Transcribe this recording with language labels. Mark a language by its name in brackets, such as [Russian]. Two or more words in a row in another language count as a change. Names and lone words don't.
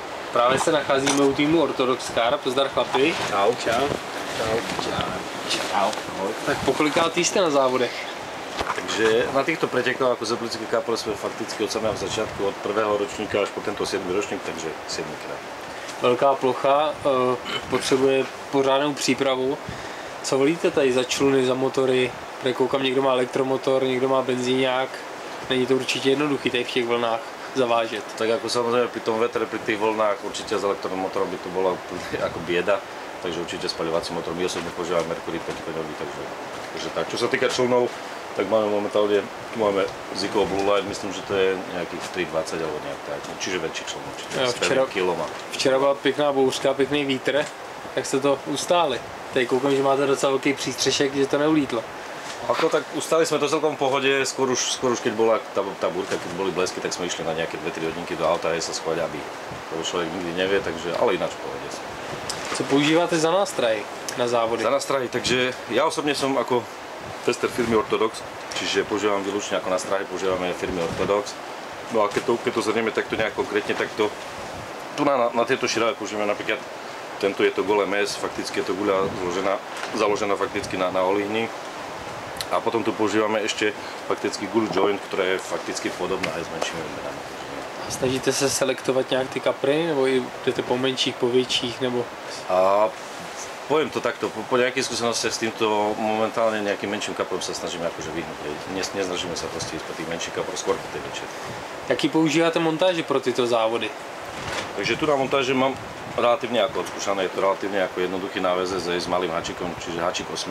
[Czech] Právě se nacházíme u týmu Orthodox Car, pozdar chlapi. Čau. Čau. Čau. Tak pokolikátý jste na závodech? [Slovak] Takže na týchto pretekoch ako Zeplický kapel sme fakticky od samého začiatku, od prvého ročníka až po tento 7. ročník, takže 7-krát. [Czech] Velká plocha, potřebuje pořádnou přípravu. Co volíte tady za čluny, za motory? Tady koukám, někdo má elektromotor, někdo má benzíňák. Není to určitě jednoduchý tady v těch vlnách zavážet. [Slovak] Tak ako samozrejme pri tom vetre, pri tých vlnách určite s elektromotorom by to bola ako bieda, takže určite spaľovací motor. My osobne používame Mercury 5-koňový, takže tak. Čo sa týka člnov, tak máme momentálne, tu máme Zico Blue Light, myslím, že to je nejakých 320 alebo nejak tak, čiže väčší čln určite, s pevným kilom. [Czech] Včera byla pěkná bouřka, pěkný vítr, jak jste to ustáli? Tady koukám, že máte docela velký přístřešek, že to neulítlo. [Slovak] Ako tak ustali sme to celkom v pohode, skôr už keď bola tá búrka, keď boli blesky, tak sme išli na nejaké 2-3 hodinky do auta a sa schovať, aby to človek nikdy nevie, takže, ale ináč v pohode. [Czech] Co používáte za nástroj na závody? [Slovak] Za nástroj, takže ja osobne som ako tester firmy Orthodox, čiže používam výlučne ako nástroj, používame firmy Orthodox. No a keď to zhrnieme takto nejak konkrétne, tak to tu na tieto širáve používame napríklad, tento je to Gole mes, fakticky je to guľa založená fakticky na olíhni. A potom tu používame ešte fakticky Gully Joint, ktorá je fakticky podobná aj s menšími odmenami. [Czech] Snažíte se selektovat nějak ty kapry, nebo jdete po menších, po větších, nebo? [Slovak] A poviem to takto, po nejakej skúsenosti s týmto momentálne nejakým menším kaprom sa snažíme akože vyhnúť. Nesnažíme sa proste ísť po tých menších kaprov, skôr po tej väčšej. [Czech] Jaký používáte montáže pro tyto závody? [Slovak] Takže tu na montáže mám relatívne ako odskúšané, je to relatívne ako jednoduchý náväzec s malým hačikom, čiže hačik 8.